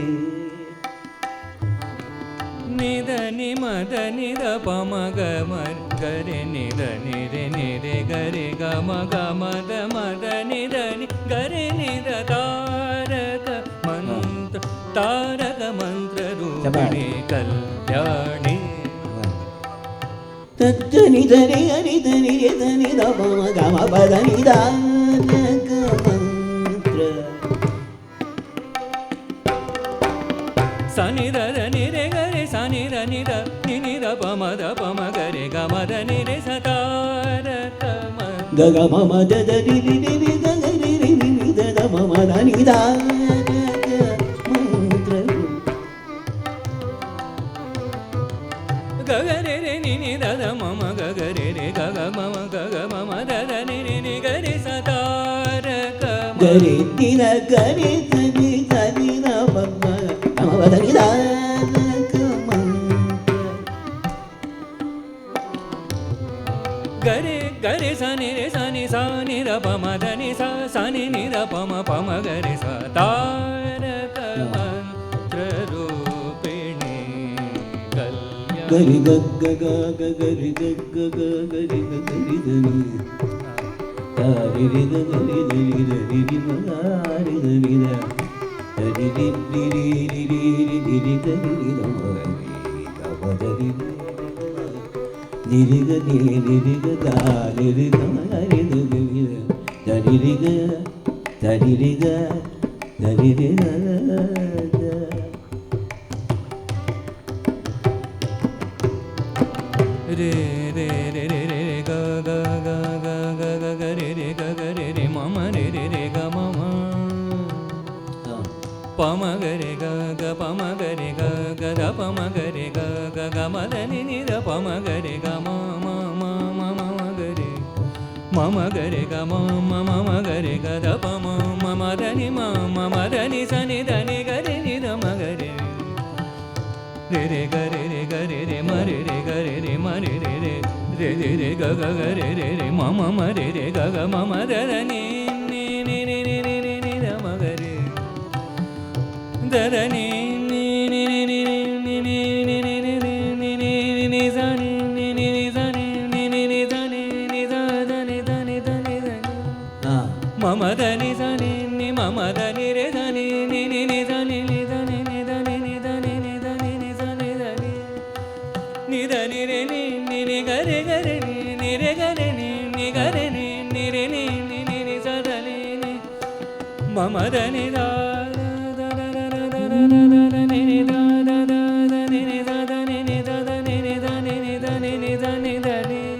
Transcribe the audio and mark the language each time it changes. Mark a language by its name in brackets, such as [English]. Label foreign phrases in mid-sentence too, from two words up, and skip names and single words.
[Kannada] ನಿದ ನಿಮದ ನಿದ ಪಮ ಗಮ ಗರೆ ನಿದ ನಿರೆ ನಿರೆ ಗರೆ ಗಮ ಗಮದ ಮದ ನಿದ ನಿ ಗರೆ ನಿದ ತಾರಕ ಮಂತ್ರ ರೂಪಿಣಿ ಕಲ್ಯಾಣಿ ತನಿ ಧನಿ ಹರಿ ಧನಿ ರೇ ಧನಿ ದ ಪಮ ಗಮ ಬದನಿ ತಾರಕ ಮಂತ್ರ ಸನಿ ದ ನಿ ರೆ ಗರೆ ಸನಿ ರ ನಿ ದ ನಿ ನಿ ದ ಪಮ ದ ಪಮ ಗರೆ ಗಮ ದ ನಿ ರೆ ಸತಾರಕ ಮಂತ್ರ ಗಗ ಮಮ ದ ದ ರಿ ರಿ ರಿ ರಿ ಗ ಗ ರಿ ರಿ ರಿ ರಿ ದ ದ ಮಮ ದ ನಿ ದ ಮಂತ್ರ ಗಗ ರೆ ರೆ ನಿ ನಿ ದ ದ ಮಮ ಗಗ ರೆ ರೆ ಗಗ ಮಮ ಗಗ ಮಮ ದ ದ ನಿ ನಿ ನಿ ಗರೆ ಸತಾರಕ ಗರಿ ದಿನ ಗರಿ ಧನಿ ಧನಿ ದ ಪಮ ಗಮ ಬದ ನಿ ದ ಗರೆ ಗರೆ ಸನಿ ರೆ ಸನಿ ಸ ನಿ ರ ಪಮ ದ ನಿ ಸ ಸನಿ ನಿ ರ ಪಮ ಪಮ ಗರೆ ಸ ತಾರಕ ಮಂತ್ರ ರೂಪಿಣಿ ಕಲ್ಯಾಣ ಗರಿ ಗಗ್ಗ ಗ ಗರಿ ಗಗ್ಗ ಗ ಗರಿ ಗ ಗರಿ ಧನಿ ತಾರಿ ರಿ ಗ ಗರಿ ಧನಿ ಧನಿ ರಿ ಮಗಾರಿ ಧನಿ ದ ಧನಿ ರಿ ರಿ ರಿ ರಿ ರಿ ರಿ ರಿ ಗರಿ ರಿ ದ ಮಗರಿ ಗ ಬದರಿ ನಿರಿ ಗ ನಿರಿ ಗ ಗ ನಿರಿ ಗ ಮಗರಿ ಧನಿ ಧನಿ ರಿ ಗ ಧನಿ ರಿ ಗ ಧನಿ ರಿ ಗ ರೇ ರೇ ರೇ ರೇ ರೇ ಗ ಗ ಗ ಗ ಗ ಗ ಗ ರೇ ರೇ ಗ ಗ ರೇ ರೇ ಮಮ ರೇ ರೇ ರೇ ಗ ಮಮ ಪಮ ಗರೆ ಗ ಗ ಪಮ ಗರೆ ಗ ಗ ದ ಪಮ ಗರೆ ಗ ಗ ಗ ಮದ ನಿ ನಿ ದ ಪಮ ಗರೆ ಗ ಮ ಮ ಮ ಮ ಮ ಗರೆ ಮಮ ಗರೆ ಗ ಮ ಮ ಮ ಗರೆ ಗ ದ ಪಮ ಮ ಮ ದ ನಿ ಮ ಮ ಮ ದ ನಿ ಸ ನಿ ದ ನಿ ಗರೆ ನಿ ದ ಮ ಗರೆ ರೇ ರೇ ಗ ರೇ ರೇ ಗ ರೇ ರೇ ಮ ರೇ ರೇ ಗ ರೇ ರೇ ಮ ರೇ ರೇ ರೇ ರೇ ರೇ ರೇ ಗ ಗ ಗ ರೇ ರೇ ರೇ ಮ ಮ ಮ ರೇ ರೇ ಗ ಗ ಮ ಮ ದ ದ ನಿ ನಿ ನಿ ನಿ ನಿ ನಿ ನಿ ನಿ ದ ಮ ಗ ರೇ ದ ದ ನಿ ನಿ ನಿ ನಿ ನಿ ನಿ ನಿ ನಿ ನಿ ನಿ ನಿ ನಿ ನಿ ನಿ ಸ ನಿ ನಿ ನಿ ನಿ ಸ ನಿ ನಿ ನಿ ನಿ ಸ ನಿ ನಿ ದ ದ ನಿ ದ ನಿ ದ ನಿ ದ ನಿ ಮ ಮ ದ ನಿ ಸ ನಿ ನಿ ಮ ಮ ದ ನಿ ರೇ ದ ನಿ ನಿ ನಿ ನಿ ಸ ನಿ ನಿ ದ ನಿ ನಿ ದ ನಿ ನಿ ದ ನಿ ನಿ ದ ನಿ ನಿ ಸ ನಿ ದ ನಿ ನಿ ದ ನಿ ರೇ ನಿ ನಿ ನಿ ಗ ರೇ ಗ ರೇ ನಿ ನಿ ರೇ ಗ ರೇ ನಿ ನಿ ಗ ರೇ ನಿ ನಿ ರೇ ನಿ ನಿ ನಿ ನಿ ಸ ದ ನಿ ನಿ ಮ ಮ ದ ನಿ ದ ದ ದ ದ ದ ದ ದ ದ ನಿ ನಿ ದ ದ ದ ದ ನಿ ನಿ ದ ದ ನಿ ನಿ ದ ದ ನಿ ನಿ ದ ನಿ ನಿ ದ ನಿ ನಿ ದ ನಿ ದ ನಿ